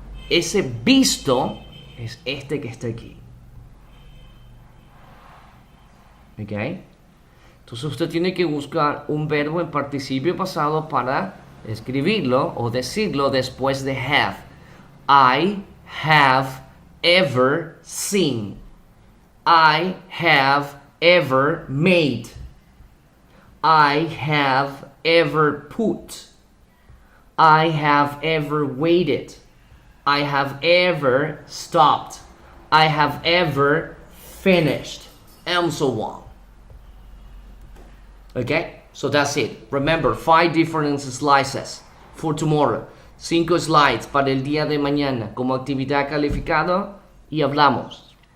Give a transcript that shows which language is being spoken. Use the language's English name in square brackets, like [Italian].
[Spanish] Ese visto es este que está aquí. ¿Ok? Entonces usted tiene que buscar un verbo en participio pasado para escribirlo o decirlo después de have. [English] I have ever seen. I have ever made. I have ever put. I have ever waited. I have ever stopped. I have ever finished. And so on. Okay? So that's it. Remember, 5 different slices for tomorrow. [Spanish] 5 slides para el día de mañana como actividad calificada y hablamos.